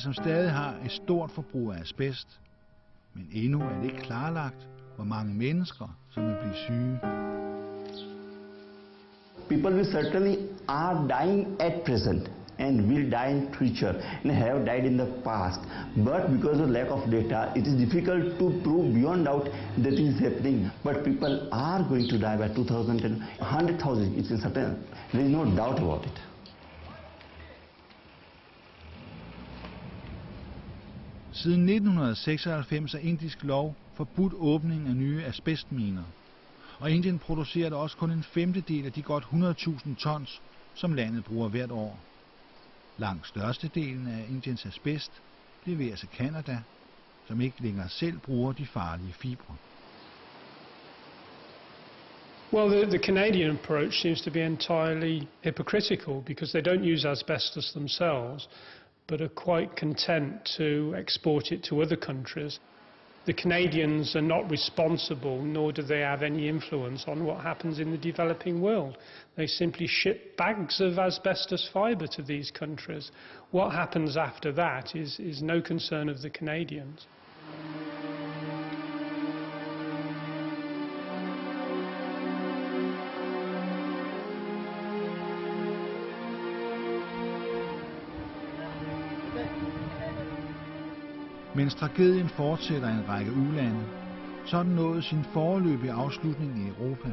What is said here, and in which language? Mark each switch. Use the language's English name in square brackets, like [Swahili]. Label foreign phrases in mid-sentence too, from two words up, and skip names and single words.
[Danish] som stadig har et stort forbrug af asbest, men endnu er det ikke klarlagt, hvor mange mennesker, som vil blive syge. [English] People will certainly are dying at present and will die in future and have died in the past. But because of lack of data, it is difficult to prove beyond doubt that it is happening. But people are going to die by 2010. 100,000, it's certain. There is no doubt about it. [Danish] Siden 1996 er indisk lov forbudt åbning af nye asbestminer, og Indien producerer også kun en femtedel af de godt 100.000 tons, som landet bruger hvert år. Langt størstedelen af Indiens asbest leveres af Canada, som ikke længere selv bruger de farlige fibre. [English] Well, the Canadian approach seems to be entirely hypocritical because they don't use asbestos themselves, but are quite content to export it to other countries. The Canadians are not responsible, nor do they have any influence on what happens in the developing world. They simply ship bags of asbestos fibre to these countries. What happens after that is no concern of the Canadians. [Danish] Mens tragedien fortsætter i en række ulande, så er den nået sin foreløbige afslutning i Europa.